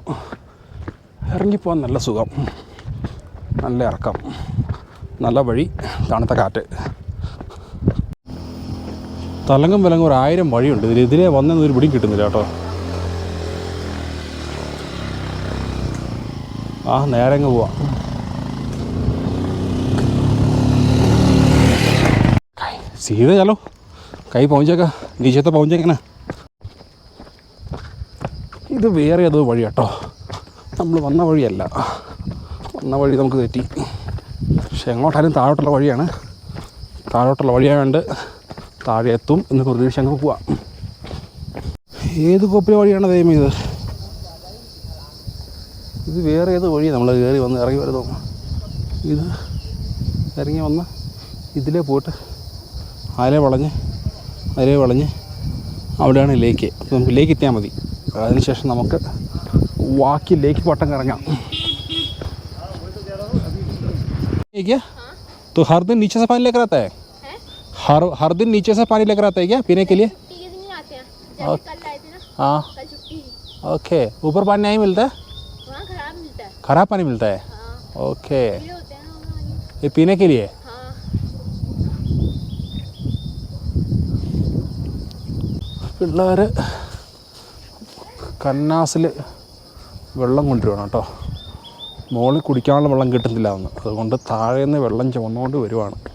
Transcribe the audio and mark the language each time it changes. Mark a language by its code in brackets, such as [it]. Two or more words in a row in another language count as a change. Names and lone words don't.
[ml] ഇറങ്ങിപ്പോകാൻ നല്ല സുഖം, നല്ല ഇറക്കം, നല്ല വഴി, തണുത്ത കാറ്റ്. തലങ്കം വിലങ്ങും 1000 വഴിയുണ്ട്. ഇതിലെ വന്നൊരു പിടിയും കിട്ടുന്നില്ല കേട്ടോ. നേരെ അങ്ങ് പോവാം. [hi] सीधे चलो, कहीं पहुँचेगा, नीचे तो पहुँचेगा ना. [ml] ഇത് വേറെ ഏതോ വഴി കേട്ടോ, നമ്മൾ വന്ന വഴിയല്ല. വന്ന വഴി നമുക്ക് തെറ്റി. പക്ഷെ എങ്ങോട്ടായാലും താഴോട്ടുള്ള വഴിയാണ്. താഴോട്ടുള്ള വഴിയായതുകൊണ്ട് താഴെ എത്തും എന്ന് പ്രതീക്ഷ അങ്ങ് പോവാം. ഏത് കോപ്പിലെ വഴിയാണ് ദൈവം ഇത്? ഇത് വേറെ ഏത് വഴി? നമ്മൾ കയറി വന്ന് ഇറങ്ങി വരുന്നു. ഇത് ഇറങ്ങി വന്ന് ഇതിലേ പോയിട്ട് അതിലേ വളഞ്ഞ് അവിടെയാണ് ലേക്ക്. അപ്പോൾ നമുക്ക് ലേക്ക് എത്തിയാൽ മതി. അതിനുശേഷം നമുക്ക് ബാക്കി ലേക്ക് വട്ടം കറങ്ങാം. [hi] तो हर दिन नीचे से पानी लेकर आता है? हर दिन नीचे से पानी लेकर आता है क्या पीने के लिए? हाँ ओके. ऊपर पानी नहीं मिलता है? खराब पानी मिलता है. ओके. ये पीने के लिए? [ml] പിള്ളേർ കന്നാസിൽ വെള്ളം കൊണ്ടുവരണം കേട്ടോ. മുകളിൽ കുടിക്കാനുള്ള വെള്ളം കിട്ടുന്നില്ല എന്ന്, അതുകൊണ്ട് താഴെ നിന്ന് വെള്ളം ചുമന്നുകൊണ്ട് വരുവാണ്.